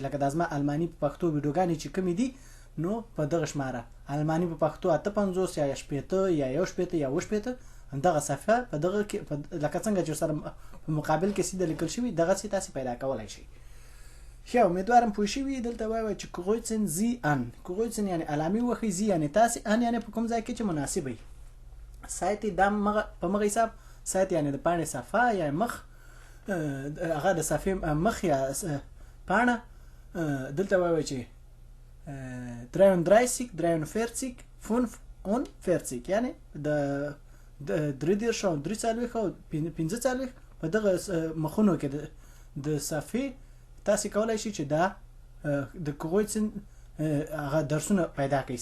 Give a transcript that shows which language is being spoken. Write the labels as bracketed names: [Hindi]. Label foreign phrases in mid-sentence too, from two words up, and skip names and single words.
[Pashto] لکه دا زما الماني په پښتو ویډیوګانې چې کومې دي نو په دغه شماره الماني په پښتو 58 یا 60 یا 60 یا 70 همدغه صفحه په دغه کې لکه څنګه چې سره په مقابل کې سیده لیکل شوي دغسې تاسې پیدا کولی شئ. ښه امیدوارم پوه شوي. دلته وایو چې [German] kreuzen Sie an. [Pashto] kreuzen یعنی علامې وښئ، Sie یعنی تاسې، an یعنی په کوم ځای کې چې مناسب وي. سایت دا په مغه حساب، سایت یعنی د پاڼې صفحه یا مخ، هغه د صفحې مخ یا پاڼه. دلته وایو چې 33 43 45 یعنی د 33 او 43 او 45 په دغه مخونو کې د صفحې تاسې کولی شئ چې دا د kreuzen هغه درسونه پیدا کړئ.